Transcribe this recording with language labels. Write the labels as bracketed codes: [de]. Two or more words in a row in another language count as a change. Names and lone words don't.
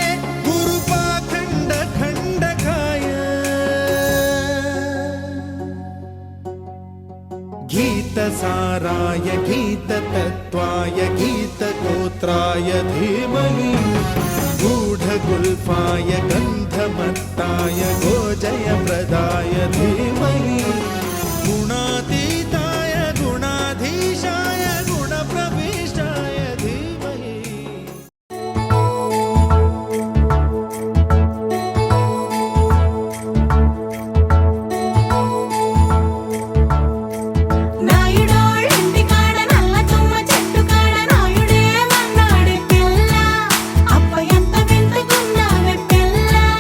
[sa] गुरुपाखण्डखण्डकाय गीतसाराय गीततत्त्वाय गीतगोत्राय धीमहि गूढगुल्फाय गन्धमत्ताय गोजयप्रदाय धीमहि गुणातीताय गुणाधीशाय गुणप्रविष्टाय धीमहि [te] నాయుడోళ్ళ ఇంటికాడ నల్ల తుమ్మ చెట్టు కాడ నాయుడే మన్నాడు పిల్ల అప్ప ఎంత వింతకున్నావే పిల్ల